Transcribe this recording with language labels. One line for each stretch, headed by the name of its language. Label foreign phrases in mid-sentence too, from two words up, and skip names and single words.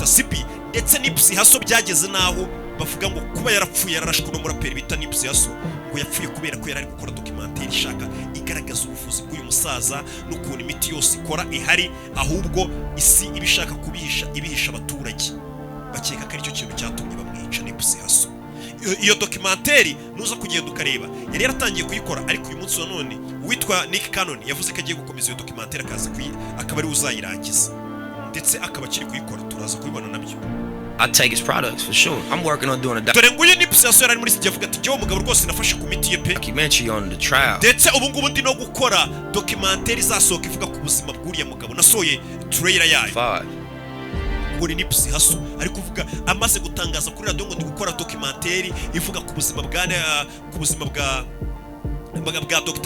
Kinyarwanda: Sebi ndetse Nipsey Hussle byageze naho bavuga ngo kuba yarapfuye yararashwe no muraperi bita Nipsey Hussle ngo yapfuye kubera ko yari gukora documentary ishaka igaragaza ubuvuzi bw'uyu musaza n'ukuntu imiti yose ikora ihari ahubwo isi ibishaka ibihisha abaturage bakeka ko aricyo kintu cyatumye bamwica Nipsey Hussle. Iyo documentary nuza kugenda ukareba yari yaratangiye kuyikora ariko uyu munsi wa none witwa Nick Cannon yavuze ko agiye gukomeza iyo documentary akaba ari uzayirangiza ndetse akaba akiri kuyikora turaza kubibona nabyo.
English: I take his products for sure. I'm working on doing a
Kinyarwanda: dore nguye Nipsey Hussle yari muri sijya avuga ati jyewe umugabo rwose nafashe ku miti ye pe
English: documentary on the trial
Kinyarwanda: ndetse ubu ngubu ndi no gukora documentary izasohoka ivuga ku buzima bw'uriya mugabo nasoye trailer yayo muri Nipsey Hussle ari kuvuga amaze gutangaza kuri radio ngo ndi gukora documentary ivuga ku buzima bwa Dr.